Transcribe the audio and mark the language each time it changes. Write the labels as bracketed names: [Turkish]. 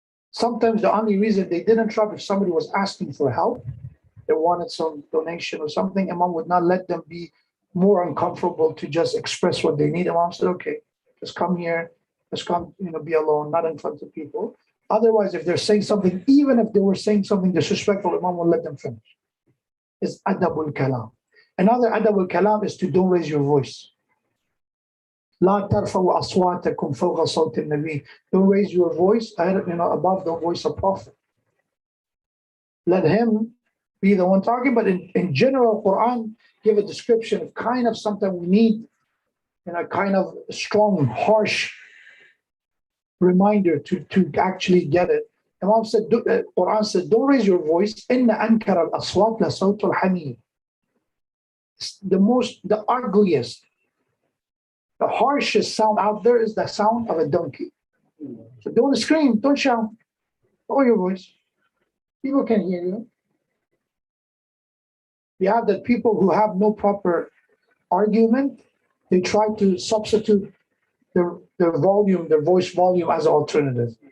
[English] Sometimes the only reason they didn't interrupt, if somebody was asking for help, they wanted some donation or something, Imam would not let them be more uncomfortable to just express what they need. Imam said, okay, just come here, just come, be alone, not in front of people. Otherwise, if they're saying something, even if they were saying something disrespectful, Imam will let them finish. It's adabul kalam. Another adabul kalam is to don't raise your voice. [Arabic] لا ترفعوا أصواتكم فوق صوت النبي. [English] Don't raise your voice, above the voice of Prophet. Let him be the one talking, but in general, Quran give a description of kind of something we need, kind of strong, harsh reminder to actually get it. Imam said, Quran said, don't raise your voice. [Arabic] إن أنكر الأصوات لصوت الحمير. [English] The ugliest, the harshest sound out there is the sound of a donkey. So don't scream, don't shout, lower your voice. People can hear you. You have that people who have no proper argument, they try to substitute their volume, their voice volume as an alternative.